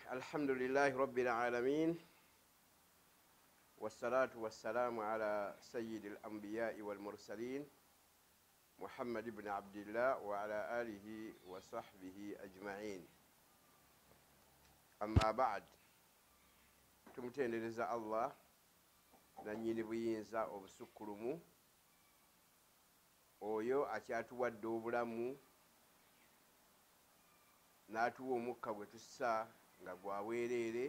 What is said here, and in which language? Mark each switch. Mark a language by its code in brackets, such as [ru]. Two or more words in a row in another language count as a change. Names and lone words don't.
[ar] الحمد لله رب العالمين والصلاة والسلام على سيد الأنبياء والمرسلين محمد بن عبد الله وعلى آله وصحبه أجمعين. أما بعد، [lg] tumutendereza Allah nannyini buyinza obusukkulumu oyo akyatuwadde obulamu n'atuwa omukka gwe tussa nga gwa bwereere.